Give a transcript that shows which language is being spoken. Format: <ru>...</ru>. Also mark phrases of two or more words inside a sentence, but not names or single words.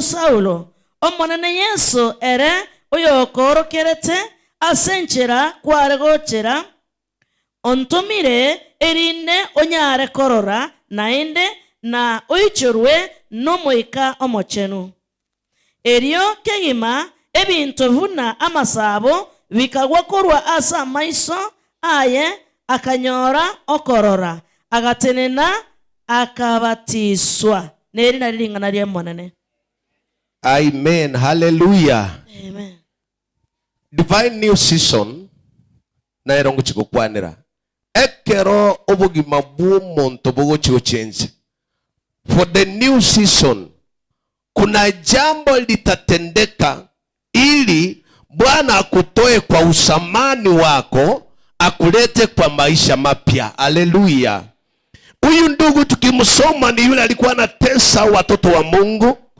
<guz>Saulo omonene Yesu ere oyo korokerete asenchera kwaregochera ontumire erinde onyare korora naende na oichorwe nomoika omochenu erio kegima ebinto vuna amasabo bikagwa korwa asa maiso aye akanyora okorora agatenena akabatiswa neri naringana lya monene.</guz> <en>Amen. Hallelujah. Amen. Divine new season</en> <guz>na erongo chikukwanira ekero obugima bw'omuntu bugochigo change.</guz> <en>For the new season</en> <sw>kuna jambo litatendeka ili Bwana akutoe kwa usamani wako akulete kwa maisha mapya. Haleluya. Huyu ndugu tukimsoma ni yule alikuwa anatesa watoto wa Mungu.</sw>